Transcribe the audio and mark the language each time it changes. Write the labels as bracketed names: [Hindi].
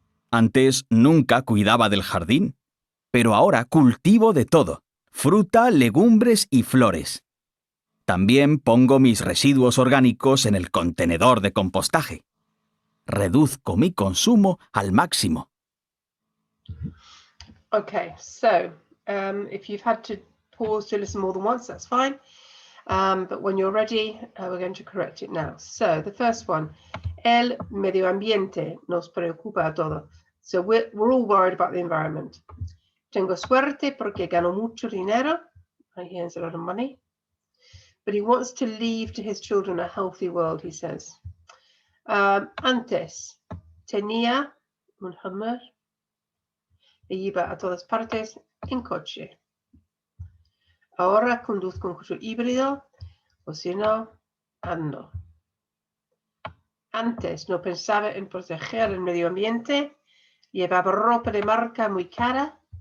[Spanish] Antes nunca cuidaba del jardín, pero ahora cultivo de todo: fruta, legumbres y flores. También pongo mis residuos orgánicos en el contenedor de compostaje. Reduzco mi consumo al máximo. [English] Okay, so if you've had to pause to listen more than once, that's fine. But when you're ready, we're going to correct it now. So the first one, [Spanish] el medio ambiente nos preocupa a todos. [English] So we're all worried about the environment. [Spanish] Tengo suerte porque gano mucho dinero. [English] He earns a lot of money. But he wants to leave to his children a healthy world, he says. [Spanish] Antes tenía un Hummer e iba a todas partes en coche. Ahora conduzco un coche híbrido, o si no, ando. Antes no pensaba en proteger el medio ambiente, llevaba ropa de marca muy cara.